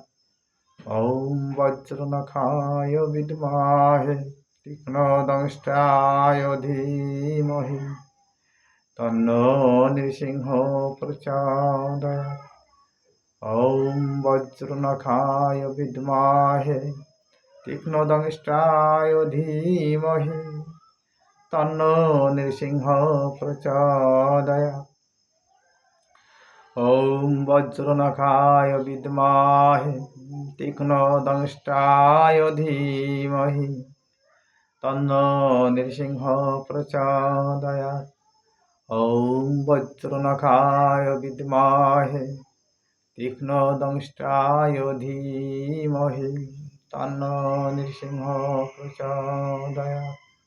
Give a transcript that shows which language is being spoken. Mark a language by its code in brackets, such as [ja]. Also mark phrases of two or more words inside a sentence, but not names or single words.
[sa] ॐ वज्रनखाय विद्महे तीक्ष्ण दंष्ट्राय धीमहि तन्नो नृसिंह प्रचोदयात्। ॐ वज्रनखाय विद्महे तीक्ष्ण दंष्ट्राय धीमहि तन्नो नृसिंह प्रचोदयात्। ॐ वज्रनखाय विद्महे तीक्ष्णदंष्ट्राय धीमहि तन्नो नृसिंह प्रचोदयात्। ॐ वज्रनखाय विद्महे तीक्ष्णदंष्ट्राय धीमहि तन्नो नृसिंह प्रचोदयात्।